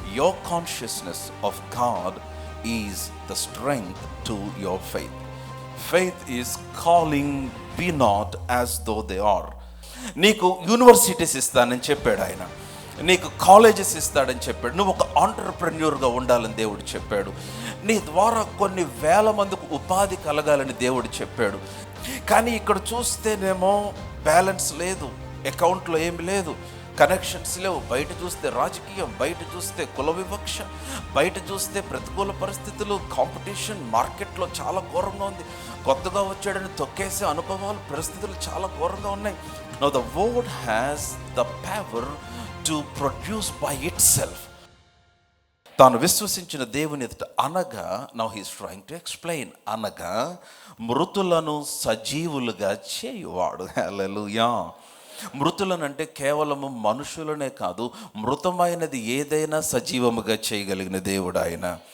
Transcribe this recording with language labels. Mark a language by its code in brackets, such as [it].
[en] your consciousness of God is the strength to your faith. Faith is calling, be not as though they are. [te] నీకు universities ఇస్తానని చెప్పాడు ఆయన, నీకు colleges ఇస్తాడని చెప్పాడు, నువ్వు ఒక ఆంటర్ప్రెన్యూర్గా ఉండాలని దేవుడు చెప్పాడు, నీ ద్వారా కొన్ని వేల మందికి ఉపాధి కలగాలని దేవుడు చెప్పాడు. కానీ ఇక్కడ చూస్తేనేమో బ్యాలెన్స్ లేదు, అకౌంట్లో ఏమి లేదు, కనెక్షన్స్ లేవు. బయట చూస్తే రాజకీయం, బయట చూస్తే కుల వివక్ష, బయట చూస్తే ప్రతికూల పరిస్థితులు, కాంపిటీషన్ మార్కెట్లో చాలా ఘోరంగా ఉంది. కొత్తగా వచ్చాడని తొక్కేసే అనుభవాలు, పరిస్థితులు చాలా ఘోరంగా ఉన్నాయి. [en] Now the word has the power to produce by itself. [te] తాను విశ్వసించిన దేవుని ఎదుట అనగా, [en] now he's trying to explain, [te] అనగా మృతులను సజీవులుగా చేయువాడు. హల్లెలూయా. మృతులను అంటే కేవలము మనుషులనే కాదు, మృతమైనది ఏదైనా సజీవముగా చేయగలిగిన దేవుడు ఆయన.